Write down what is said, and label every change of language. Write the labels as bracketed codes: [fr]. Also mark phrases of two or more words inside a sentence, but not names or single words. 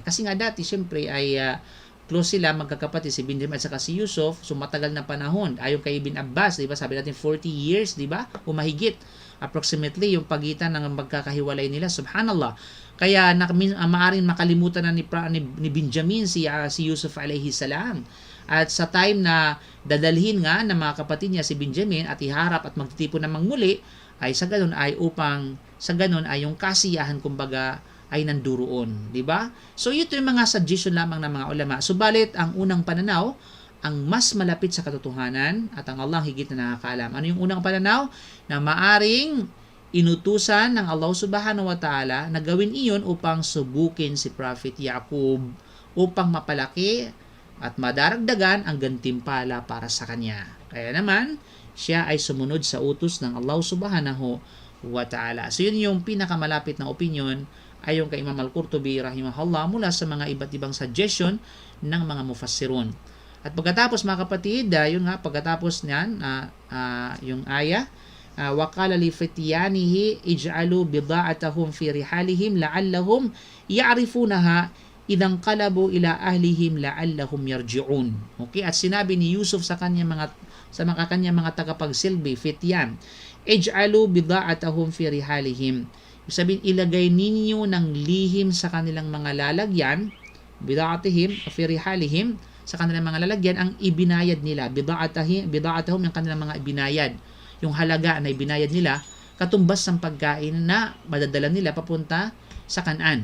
[tl] Kasi nga dati, syempre, ay close sila, magkakapatid, si Benjamin at saka si Yusuf, so matagal na panahon. Ayon kay Ibn Abbas, diba? Sabi natin 40 years, diba? O mahigit. Approximately, yung pagitan ng magkakahiwalay nila. Subhanallah. Kaya maaaring makalimutan na ni Benjamin si Yusuf [ar] عليه السلام. [tl] At sa time na dadalhin nga ng mga kapatid niya si Benjamin at iharap at magtitipon namang muli, ay sa ganun ay yung kasiyahan kumbaga ay nanduroon, di ba? So ito yung mga suggestion lamang ng mga ulama. Subalit ang unang pananaw ang mas malapit sa katotohanan at ang Allah higit na nakakaalam. Ano yung unang pananaw? Na maaring inutusan ng [ar] الله سبحانه وتعالى [tl] na gawin iyon upang subukin si Prophet Yaqub upang mapalaki at madaragdagan ang gantimpala para sa kanya. Kaya naman, siya ay sumunod sa utos ng [ar] الله سبحانه وتعالى. [tl] So yun yung pinakamalapit na opinion ayon kay Imam Al-Qurtubi rahimahullah mula sa mga iba't ibang suggestion ng mga mufassirun. At pagkatapos mga kapatid, yun nga, pagkatapos niyan, yung aya, [ar] وَقَالَ لِفِتْيَانِهِ اجْعَلُوا بِضَاعَتَهُمْ فِي رِحَالِهِمْ لَعَلَّهُمْ يَعْرِفُونَهَا إِذَا انقَلَبُوا إِلَى أَهْلِهِمْ لَعَلَّهُمْ يَرْجِعُونَ. [tl] Okay, at sinabi ni Yusuf sa kanyang mga tagapagsilbi, Fityan, [ar] اجْعَلُوا بِضَاعَتَهُمْ فِي رِحَالِهِمْ. [tl] Sabihin, ilagay ninyo ng lihim sa kanilang mga lalagyan, [ar] بضاعتهم في رحالهم, [tl] sa kanilang mga lalagyan, ang ibinayad nila, bida'atahum, yung kanilang mga ibinayad, yung halaga na ibinayad nila, katumbas ng pagkain na madadala nila papunta sa Kanaan.